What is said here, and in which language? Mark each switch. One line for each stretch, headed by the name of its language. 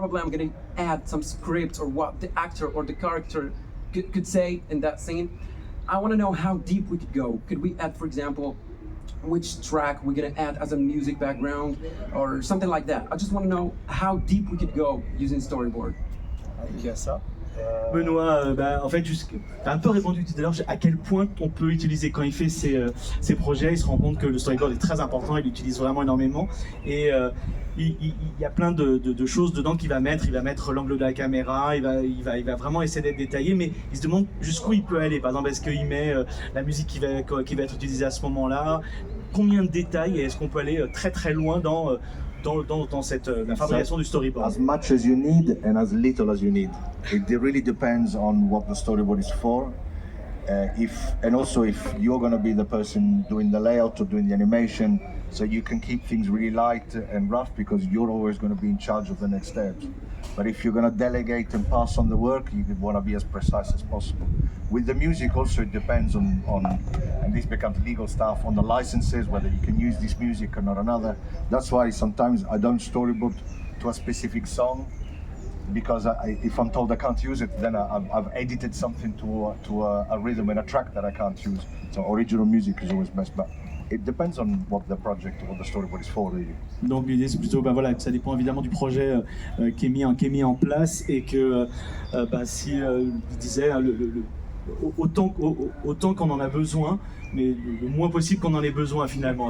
English: Probably I'm gonna add some script or what the actor or the character could say in that scene. I wanna know how deep we could go. Could we add, for example, which track we're gonna add as a music background or something like that? I just wanna know how deep we could go using storyboard.
French: Il y a ça. Benoît, en fait, tu as un peu répondu tout à l'heure à quel point on peut utiliser quand il fait ses projets, il se rend compte que le storyboard est très important, il l'utilise vraiment énormément et il y a plein de choses dedans qu'il va mettre, il va mettre l'angle de la caméra, il va vraiment essayer d'être détaillé, mais il se demande jusqu'où il peut aller. Par exemple, est-ce qu'il met la musique qui va être utilisée à ce moment-là, combien de détails, et est-ce qu'on peut aller très très loin dans la fabrication du storyboard?
English: As much as you need and as little as you need. It really depends on what the storyboard is for. And also if you're going to be the person doing the layout or doing the animation, so you can keep things really light and rough because you're always going to be in charge of the next steps. But if you're going to delegate and pass on the work, you want to be as precise as possible. With the music also it depends on and this becomes legal stuff, on the licenses, whether you can use this music or not another. That's why sometimes I don't storyboard to a specific song, because if I'm told I can't use it, then I've edited something to a rhythm and a track that I can't use. So original music is always best, but it depends on what the project or what the storyboard is for, really.
French: Donc l'idée c'est plutôt que ça dépend évidemment du projet qui est mis en place et que si il disait autant qu'on en a besoin, mais le moins possible qu'on en ait besoin finalement.